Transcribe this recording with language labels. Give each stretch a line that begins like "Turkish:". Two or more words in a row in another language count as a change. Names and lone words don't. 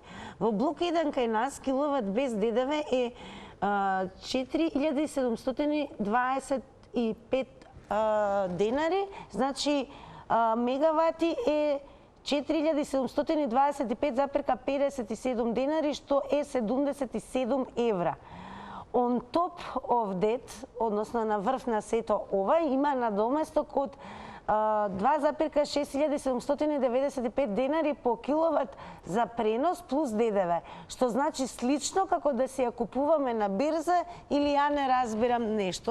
Macedonian: Во блок 1 кај нас киловат без ДДВ е 4725 денари, значи мегавати е 4725,57 денари, што е 77 евра.
English: On top of that,
Macedonian: односно на врв на сето ова, има надоместок од 2,6795 денари по киловат за пренос плюс ДДВ, што значи слично како да си ја купуваме на бирза или ја не разбирам нешто.